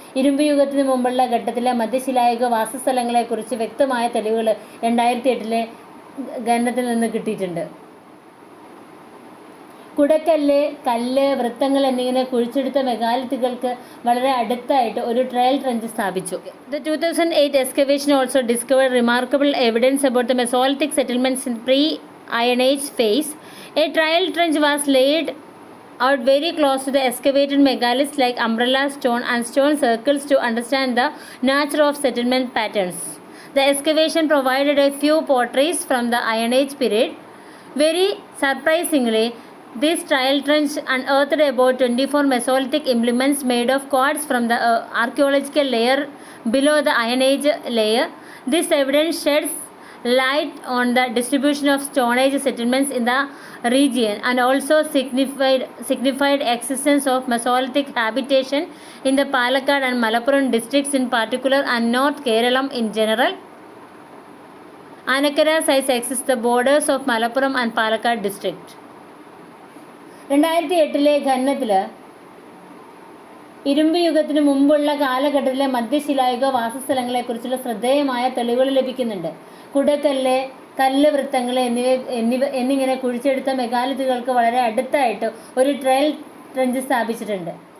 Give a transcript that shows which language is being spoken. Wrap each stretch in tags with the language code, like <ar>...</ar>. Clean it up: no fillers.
<ml>ഇരുമ്പ് യുഗത്തിന് മുമ്പുള്ള ഘട്ടത്തിലെ മധ്യശിലായുഗ വാസസ്ഥലങ്ങളെക്കുറിച്ച് വ്യക്തമായ തെളിവുകൾ 2008 ഖനനത്തിൽ നിന്ന് കിട്ടിയിട്ടുണ്ട്. കുടക്കല്ല്, കല്ല്, വൃത്തങ്ങൾ എന്നിങ്ങനെ കുഴിച്ചെടുത്ത മെഗാലിത്തുകൾക്ക് വളരെ അടുത്തായിട്ട് ഒരു ട്രയൽ ട്രെഞ്ച് സ്ഥാപിച്ചു.</ml> <en>The 2008 excavation also discovered remarkable evidence about the Mesolithic settlements in pre-Iron Age phase. A trial trench was laid out very close to the excavated megaliths like umbrella stone and stone circles to understand the nature of settlement patterns. The excavation provided a few potteries from the Iron Age period. Very surprisingly, this trial trench unearthed about 24 Mesolithic implements made of quartz from the archaeological layer below the Iron Age layer. This evidence sheds light on the distribution of Stone Age settlements in the region and also signified existence of Mesolithic habitation in the Palakkad and Malappuram districts in particular and North Kerala in general. Anakkara sites exist the borders of Malappuram and Palakkad district.</en> <ml>2008 ഖനനത്തിൽ ഇരുമ്പ് യുഗത്തിന് മുമ്പുള്ള കാലഘട്ടത്തിലെ മധ്യശിലായുഗ വാസസ്ഥലങ്ങളെക്കുറിച്ചുള്ള ശ്രദ്ധേയമായ തെളിവുകൾ ലഭിക്കുന്നുണ്ട്. കുടക്കല്ല്, കല്ല് വൃത്തങ്ങൾ എന്നിങ്ങനെ കുഴിച്ചെടുത്ത മെഗാലിത്തുകൾക്ക് വളരെ അടുത്തായിട്ട് ഒരു ട്രയൽ ട്രെഞ്ച് സ്ഥാപിച്ചിട്ടുണ്ട്.</ml>